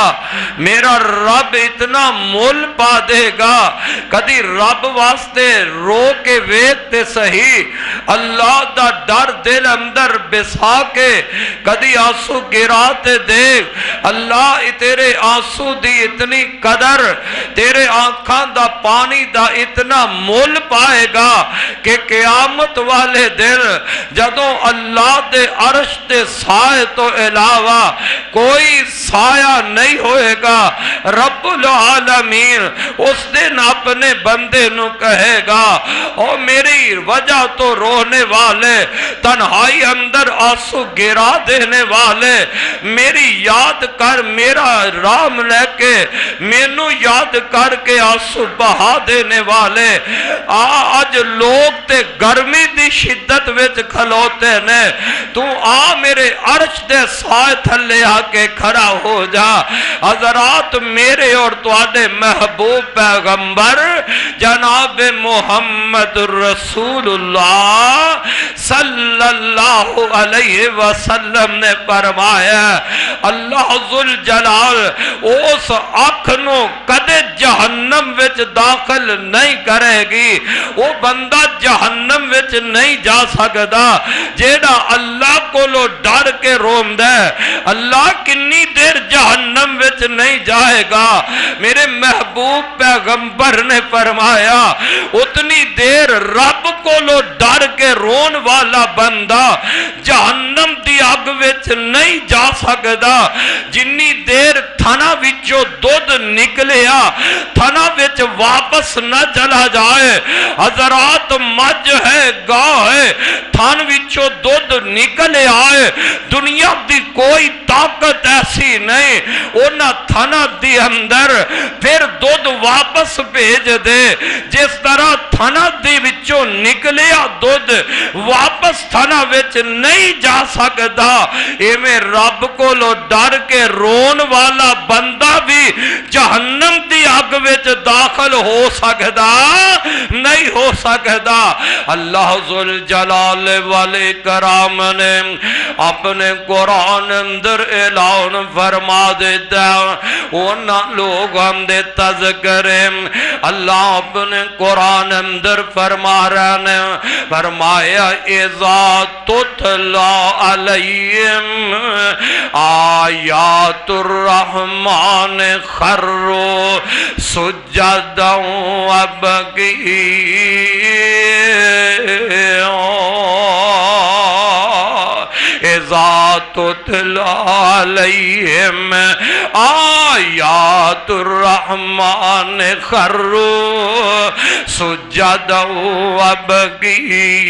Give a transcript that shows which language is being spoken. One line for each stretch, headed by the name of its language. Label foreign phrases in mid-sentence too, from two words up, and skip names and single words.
Punjabi: میرا رب اتنا مول پا دے گا، کدی رب واسطے رو کے ویکھتے صحیح، اللہ دا ڈر دل اندر بسا کے کدی آنسو گراتے دیکھ، اللہ تیرے آنسو دی اتنی قدر، تیرے آنکھاں دا پانی دا اتنا مول پائے گا کہ قیامت والے دن جدوں اللہ دے عرش دے سائے تو علاوہ کوئی سایہ نہیں ہوئے گا، رب العالمین اس دن اپنے بندے نو کہے گا او میری وجہ تو رونے والے، تنہائی اندر آنسو گرا دینے والے، میری یاد کر، میرا رام لے کے مینو یاد کر کے آنسو بہا دینے والے۔ آج لوگ تے گرمی دی شدت وچ کھلوتے نے، تو آ میرے عرش دے سائے تھلے آ کے کھڑا ہو جا۔ حضرات میرے اور تواڈے محبوب پیغمبر جناب محمد رسول اللہ
Arabic: صلی اللہ علیہ وسلم
Punjabi: نے فرمایا اللہ ذوالجلال اس اکھ نو کدے جہنم وچ داخل نہیں کرے گی، وہ بندہ جہنم وچ نہیں جا سکدا جیڑا اللہ کو لو ڈر کے روندہ ہے۔ اللہ کنی دیر جہنم وچ نہیں جائے گا، میرے محبوب پیغمبر نے فرمایا اتنی دیر رب کو لو ڈر کے رون والا بندہ جہنم دی اگ وچ نہیں جا سکدا جنی دیر تھنا وچوں دودھ نکلیا تھنا وچ واپس نہ چلا جائے۔ حضرات مجھ ہے گاہ ہے تھن وچوں دودھ نکل آئے، دنیا دی کوئی طاقت ایسی نہیں اونا تھنا دی اندر پھر دودھ واپس بھیج دے، جس طرح تھنا دی وچوں نکلیا دودھ واپس تھنا وچ نہیں جا سکتا، ایویں رب کو لو ڈر کے رون والا بندہ بھی جہنم دی اگ وچ داخل ہو سکتا نہیں ہو سکتا۔ اللہ ذوالجلال والے کرام نے اپنے قرآن اندر اعلان فرما دیتا اونا لوگاں دے تذکرے اللہ اپنے قرآن اندر فرما رہے ہیں، فرمایا
Arabic: اذا تتلا علیہم آیات الرحمن خروا سجدا وابکیا۔ اذا تتلا علیہم آیات الرحمن خروا سجدا وابکیا۔